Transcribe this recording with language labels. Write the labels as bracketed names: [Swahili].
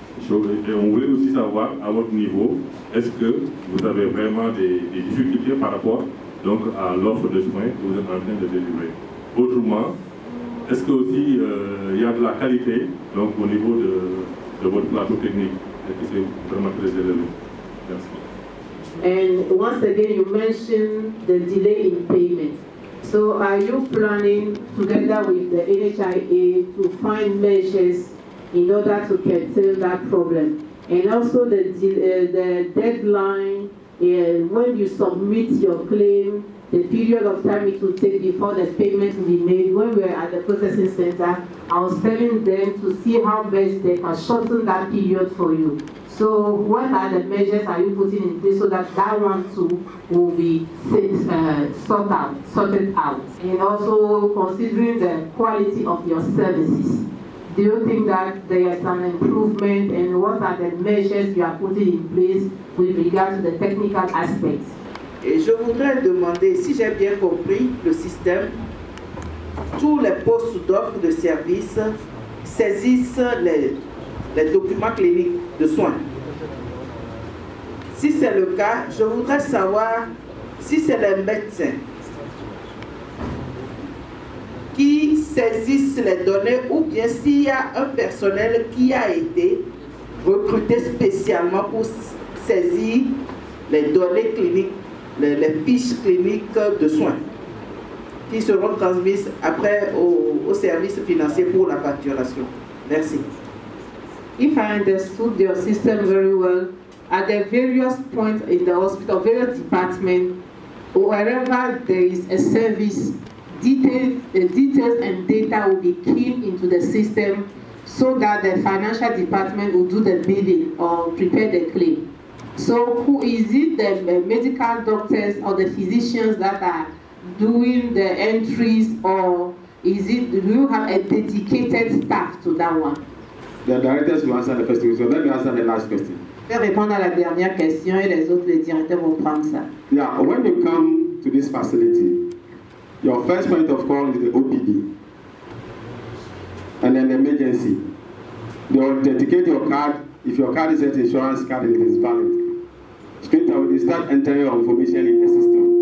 [French] Et on voulait aussi savoir, à votre niveau, est-ce que vous avez vraiment des difficultés par rapport donc, à l'offre de soins que vous êtes en train de délivrer? Autrement, est-ce que aussi il y a de la qualité donc, au niveau de votre plateau technique? Est-ce que c'est vraiment très élevé? Merci. [English] And once again, you mentioned the delay in payment. So are you planning, together with the NHIA, to find measures in order to curtail that problem? And also the deadline, when you submit your claim, the period of time it will take before the payment will be made. When we were at the processing center, I was telling them to see how best they can shorten that period for you. So what are the measures are you putting in place so that that one too will be sorted out? And also considering the quality of your services, do you think that there is an improvement, and what are the measures you are putting in place with regard to the technical aspects? [French] Et je voudrais demander, si j'ai bien compris le système, tous les postes d'offres de services saisissent les documents cliniques de soins. Si c'est le cas, je voudrais savoir si c'est les médecins qui saisissent les données ou bien s'il y a un personnel qui a été recruté spécialement pour saisir les données cliniques, les fiches cliniques de soins qui seront transmises après au service financier pour la facturation. Merci. [English] If I understood your system very well, at the various points in the hospital, various departments, wherever there is a service, details and data will be keyed into the system so that the financial department will do the bidding or prepare the claim. So who is it, the medical doctors or the physicians that are doing the entries, or is it, do you have a dedicated staff to that one? The directors will answer the first question, so let me answer the last question. [French] Je vais répondre à la dernière question et les autres, les directeurs vont prendre ça. [English] Yeah, when you come to this facility, your first point of call is the OPD and then the emergency. They will dedicate your card. If your card is an insurance card and it is valid, straight away they start entering your information in the system.